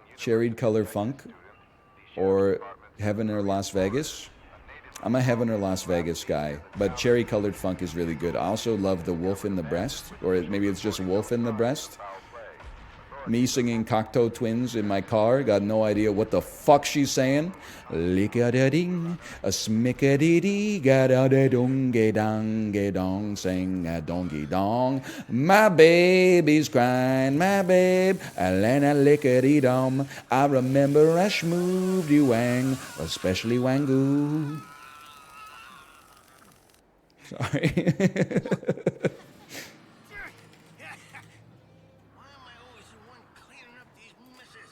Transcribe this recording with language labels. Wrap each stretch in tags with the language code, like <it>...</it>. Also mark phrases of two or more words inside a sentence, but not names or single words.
<en>Cherried Color Funk or Heaven or Las Vegas. I'm a Heaven or Las Vegas guy, but Cherry Colored Funk is really good. I also love the Wolf in the Breast, or maybe it's just Wolf in the Breast. Me singing Cocteau Twins in my car, got no idea what the fuck she's saying. Lick-a-da-ding, a smick-a-dee-dee, ga-da-da-dong-ge-dong-ge-dong, sing a dongy-dong. My baby's crying, my babe, a-lena lick-a-dee-dom. I remember I schmooved you wang, especially wangoo. Sorry. Why am I always the one cleaning up these messes?</en>